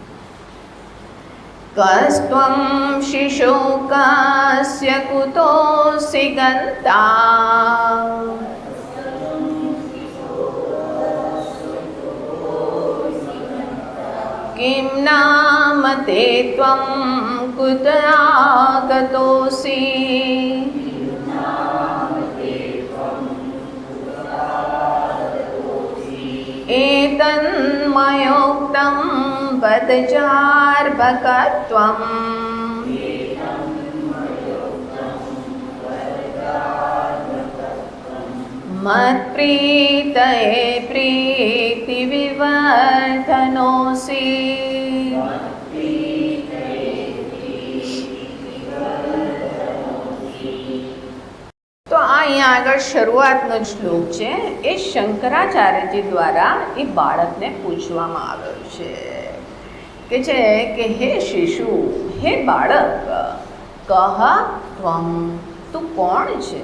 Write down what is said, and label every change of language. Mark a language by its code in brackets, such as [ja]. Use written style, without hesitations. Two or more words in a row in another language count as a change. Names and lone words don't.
[sa] કસ્ત્વં શિશોકાસ્ય કુતોऽસि ગન્તા કિમ નામ તે ત્વં કુત આગતોऽસि एतन्मयोक्तं वदचार्भकत्वम् मत्प्रीतये प्रीतिविवर्धनोऽसि. [gu] તો આ અહીંયા આગળ શરૂઆતનો શ્લોક છે એ શંકરાચાર્યજી દ્વારા એ બાળકને પૂછવામાં આવ્યો છે કે હે શિશુ, હે બાળક, [sa] કહ ત્વમ, [gu] તું કોણ છે?